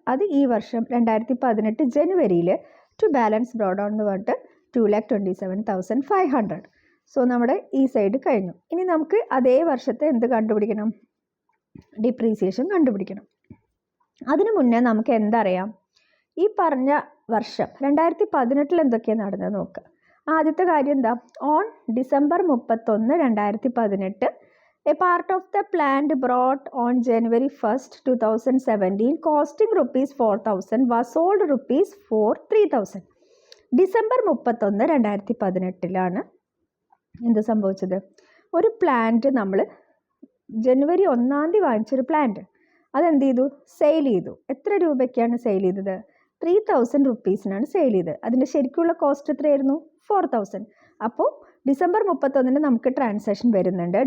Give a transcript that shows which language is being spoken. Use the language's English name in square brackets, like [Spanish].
[Malayalam] അത് ഈ വർഷം 2018 ജനുവരിയിൽ ടു ബാലൻസ് ബ്രോഡൗൺ എന്ന് പറഞ്ഞിട്ട് 2,27,500. സോ നമ്മുടെ ഈ സൈഡ് കഴിഞ്ഞു. ഇനി നമുക്ക് അതേ വർഷത്തെ എന്ത് കണ്ടുപിടിക്കണം? ഡിപ്രീസിയേഷൻ കണ്ടുപിടിക്കണം. അതിനു മുന്നേ നമുക്ക് എന്തറിയാം? ഈ പറഞ്ഞ വർഷം 2018 എന്തൊക്കെയാണ് നടന്നത് നോക്കുക. ആദ്യത്തെ കാര്യം എന്താ? [English] On December 31, 2018 a part of the plant brought on January 1st, 2017 costing rupees 4,000 was sold rupees for 3,000. [Malayalam] December 31, 2018 എന്ത് സംഭവിച്ചത്? ഒരു പ്ലാന്റ് നമ്മൾ ജനുവരി 1 വാങ്ങിച്ചൊരു പ്ലാന്റ് അതെന്ത് ചെയ്തു? സെയിൽ ചെയ്തു. എത്ര രൂപയ്ക്കാണ് സെയിൽ ചെയ്തത്? 3,000 റുപ്പീസിനാണ് സെയിൽ ചെയ്തത്. അതിൻ്റെ ശരിക്കുള്ള കോസ്റ്റ് എത്രയായിരുന്നു? 4,000. അപ്പോൾ ഡിസംബർ 31 നമുക്ക് ട്രാൻസാക്ഷൻ വരുന്നുണ്ട്.